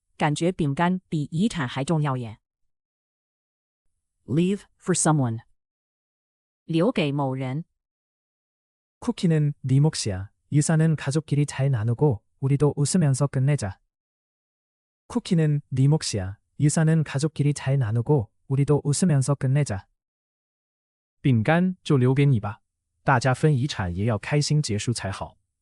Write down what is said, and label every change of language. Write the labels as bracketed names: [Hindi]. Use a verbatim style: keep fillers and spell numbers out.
[Chinese] 但是他们会把饼干留给我吧？感觉饼干比遗产还重要耶。 [English] Leave for someone [Chinese] 留给某人。 [Korean] 쿠키는 네 몫이야. 유산은 가족끼리 잘 나누고 우리도 웃으면서 끝내자. 쿠키는 네 몫이야. 유산은 가족끼리 잘 나누고 우리도 웃으면서 끝내자. [Chinese] 饼干就留给你吧，大家分遗产也要开心结束才好。